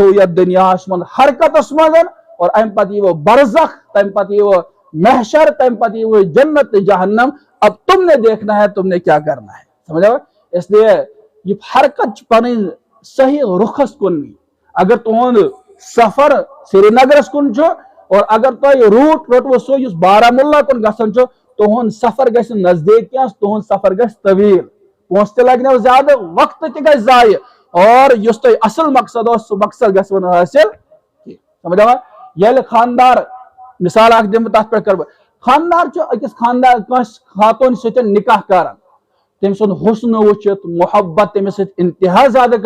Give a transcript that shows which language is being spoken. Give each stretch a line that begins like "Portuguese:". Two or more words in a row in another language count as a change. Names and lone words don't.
Kashmiri: یتھ دنیاہس منٛز حرکتس منٛز اور امہِ پتہٕ یِیٖوٕ برزخ تمہِ پتہٕ یِیٖوٕ محشر تمہِ پتہٕ یِیٖوٕ جنت تہٕ جہنم
Urdu: اب تم نے دیکھنا ہے تم نے کیا کرنا ہے
Kashmiri: سمجھا اس لیے یہ حرکت پنٕنۍ صحیح رخس کن اگر تہنٛد سفر سری نگرس کن چھُ اور اگر تُہۍ روٹ رٔٹوٕ سُہ یُس بارہمولہ کن گژھان چھُ تہنٛد سفر گژھِ نزدیک کینٛہہ تہنٛد سفر گژھِ طویل پونٛسہٕ تہِ لگنو زیادٕ وقت تہِ گژھِ ضایہِ اور یُس تۄہہِ اصل مقصد اوس سُہ مقصد گژھوٕ نہٕ حٲصِل کینٛہہ سمجھا ییٚلہِ خاندار مثال اکھ دِمہٕ بہٕ تتھ پٮ۪ٹھ کرٕ بہٕ خاندار چھُ أکِس خاندار کٲنٛسہِ خاتوٗن سۭتۍ نکاح کران تٔمۍ سُنٛد حُسن وٕچھِتھ محبت تٔمِس سۭتۍ انتہا زیادٕ